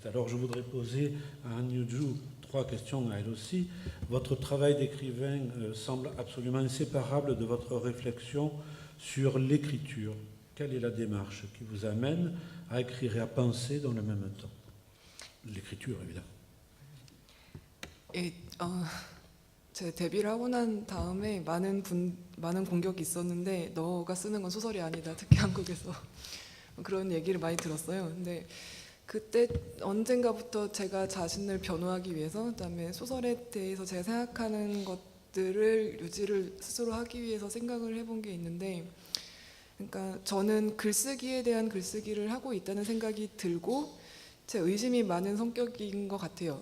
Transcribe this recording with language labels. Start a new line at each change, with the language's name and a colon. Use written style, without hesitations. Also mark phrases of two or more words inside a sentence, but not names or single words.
French: Alors je voudrais poser à New 3 questions à elle aussi. Votre travail d'écrivain semble absolument inséparable de votre réflexion sur l'écriture. Quelle est la démarche qui vous amène à écrire et à penser dans le même temps? L'écriture, évidemment.
Korean: 제 데뷔를 하고 난 다음에 많은 공격이 있었는데 너가 쓰는 건 소설이 아니다. 특히 한국에서 그런 얘기를 많이 들었어요. 근데 그때 언젠가부터 제가 자신을 변호하기 위해서, 그다음에 소설에 대해서 제가 생각하는 것들을 유지를 스스로 하기 위해서 생각을 해본 게 있는데, 그러니까 저는 글쓰기에 대한 글쓰기를 하고 있다는 생각이 들고 제 의심이 많은 성격인 것 같아요.